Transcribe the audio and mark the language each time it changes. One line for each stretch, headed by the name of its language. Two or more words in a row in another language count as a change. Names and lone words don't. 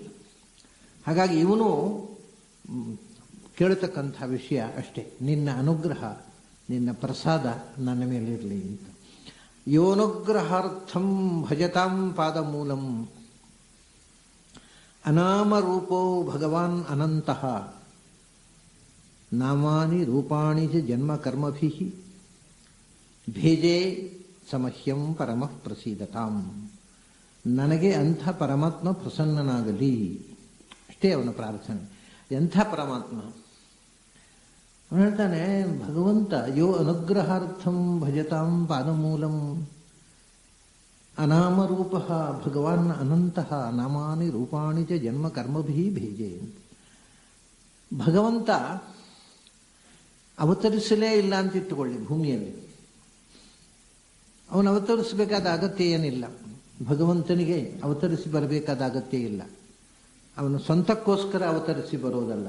Kannada: ಹಾಗಾಗಿ ಇವನು ಕೇಳತಕ್ಕಂಥ ವಿಷಯ ಅಷ್ಟೇ, ನಿನ್ನ ಅನುಗ್ರಹ, ನಿನ್ನ ಪ್ರಸಾದ ನನ್ನ ಮೇಲಿರಲಿ ಅಂತ.
Sanskrit: ಯೋನುಗ್ರಹಾರ್ಥಂ ಭಜತಾಂ ಪಾದಮೂಲಂ ಅನಾಮರೂಪೋ ಭಗವಾನ್ ಅನಂತಃ ನಾಮಾನಿ ರೂಪಾಣಿ ಚ ಜನ್ಮ ಕರ್ಮಭಿಃ ಭೇಜೆ ಸಮಹ್ಯಂ ಪರಮಃ ಪ್ರಸೀದತಾಂ.
Kannada: ನನಗೆ ಅಂಥ ಪರಮಾತ್ಮ ಪ್ರಸನ್ನನಾಗಲಿ, ಅಷ್ಟೇ ಅವನ ಪ್ರಾರ್ಥನೆ. ಎಂಥ ಪರಮಾತ್ಮ? ಅವನು ಹೇಳ್ತಾನೆ, ಭಗವಂತ
Sanskrit: ಯೋ ಅನುಗ್ರಹಾರ್ಥಂ ಭಜತಾಂ ಪಾದಮೂಲಂ ಅನಾಮರೂಪ ಭಗವಾನ್ ಅನಂತಃ ನಾಮಾನಿ ರೂಪಾಣಿ ಚ ಜನ್ಮ ಕರ್ಮಭಿಃ ಭೇಜೆ.
Kannada: ಭಗವಂತ ಅವತರಿಸಲೇ ಇಲ್ಲ ಅಂತ ಇಟ್ಟುಕೊಳ್ಳಿ ಭೂಮಿಯಲ್ಲಿ. ಅವನು ಅವತರಿಸಬೇಕಾದ ಅಗತ್ಯ ಏನಿಲ್ಲ. ಭಗವಂತನಿಗೆ ಅವತರಿಸಿ ಬರಬೇಕಾದ ಅಗತ್ಯ ಇಲ್ಲ. ಅವನು ಸ್ವಂತಕ್ಕೋಸ್ಕರ ಅವತರಿಸಿ ಬರೋದಲ್ಲ.